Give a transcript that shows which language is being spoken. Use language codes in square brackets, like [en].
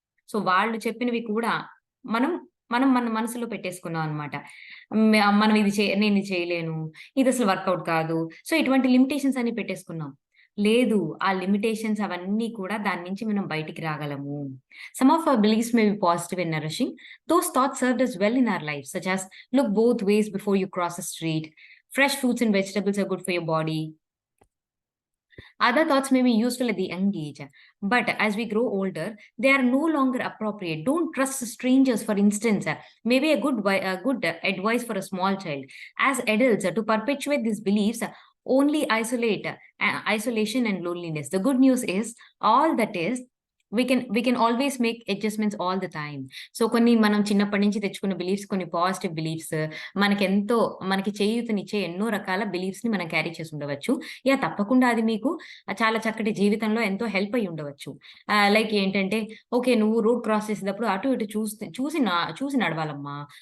[te] So, వాళ్ళు చెప్పినవి కూడా మనం, మనం మన మనసులో పెట్టేసుకున్నాం అన్నమాట. మనం నేను ఇది చేయలేను. ఇదసలు వర్కౌట్ కాదు. సో, ఇటువంటి లిమిటేషన్స్ అన్ని పెట్టేసుకున్నాం. లేదు. ఆ లిమిటేషన్స్ అవన్నీ కూడా దాని నుంచి మనం బయటికి రాగలము. [en] Some of our beliefs may be positive and nourishing. Those thoughts served us well in our lives, such as look both ways before you cross the street. Fresh fruits and vegetables are good for your body. Other thoughts may be useful at the young age, but as we grow older, they are no longer appropriate. Don't trust strangers, for instance. Maybe a good advice for a small child. As adults, to perpetuate these beliefs only isolation and loneliness. The good news is, all that is, we can always make adjustments all the time. [te] So కొన్ని మనం చిన్నప్పటి నుంచి తెచ్చుకున్న beliefs, కొన్ని positive beliefs, మనకి చేయూతనిచ్చే ఎన్నో రకాల beliefs ని మనం క్యారీ చేసి ఉండవచ్చు. తప్పకుండా అది మీకు చాలా చక్కటి జీవితంలో ఎంతో హెల్ప్ అయ్యి ఉండవచ్చు. లైక్ ఏంటంటే, ఓకే, నువ్వు రోడ్ క్రాస్ చేసేటప్పుడు అటు ఇటు చూసి నడవాలమ్మా.